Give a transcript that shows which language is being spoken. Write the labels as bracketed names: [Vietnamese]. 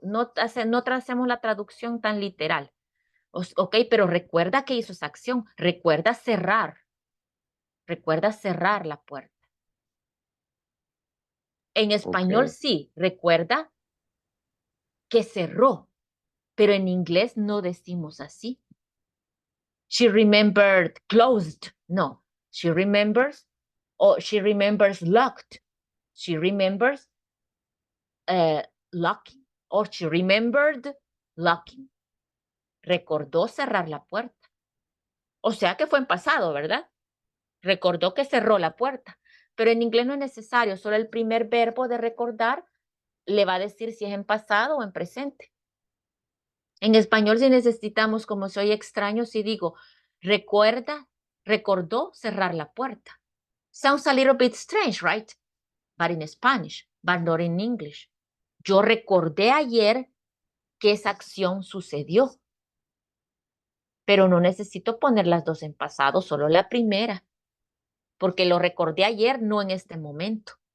[Spanish] No hacemos la traducción tan literal. Ok, pero recuerda que hizo esa acción. Recuerda cerrar. Recuerda cerrar la puerta. En español [English] Okay. [Spanish] sí, recuerda que cerró, pero en inglés no decimos así. [English] She remembered closed. No, she remembers, or she remembers locked. She remembers locking, or she remembered locking. [Spanish] Recordó cerrar la puerta. O sea que fue en pasado, ¿verdad? Recordó que cerró la puerta. Pero en inglés no es necesario, solo el primer verbo de recordar le va a decir si es en pasado o en presente. En español, si necesitamos, como soy extraño, si digo, recordó cerrar la puerta. [English] Sounds a little bit strange, right? But in Spanish, but not in English. [Spanish] Yo recordé ayer que esa acción sucedió, pero no necesito poner las dos en pasado, solo la primera, porque lo recordé ayer, no en este momento.